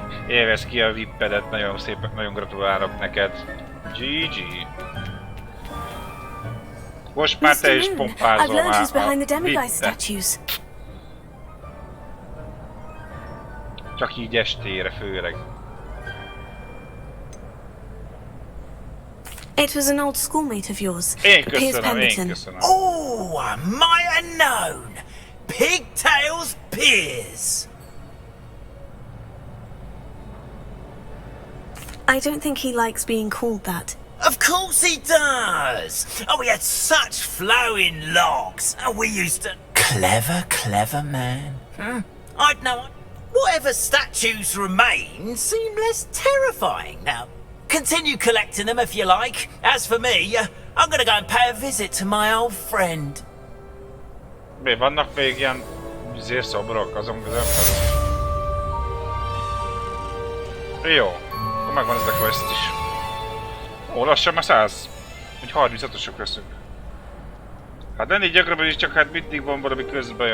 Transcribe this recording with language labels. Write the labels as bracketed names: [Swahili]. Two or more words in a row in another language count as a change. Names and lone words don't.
[Hungarian] Élvezd ki a VIP-edet, nagyon szépen, nagyon gratulálok neked. GG. Most már te is pompázol már a VIP-et. Csak így estére főleg. [English] It was an old schoolmate of yours. [Hungarian] Én köszönöm. [English] Oh, I might have known. Pigtails Piers. I don't think he likes being called that. Of course he does! Oh, we had such flowing locks. Oh, we used to... Clever man. I'd know... Whatever statues remain seem less terrifying now. Continue collecting them if you like. As for me, I'm gonna go and pay a visit to my old friend. [Hungarian] Mi vannak még ilyen szobrok azon közön felül? Jó, akkor megvan ez a quest is. Ó, lassan már 100. Úgy 35-ösök leszünk. Hát ennél gyakrabban is, csak hát mindig van valami közben.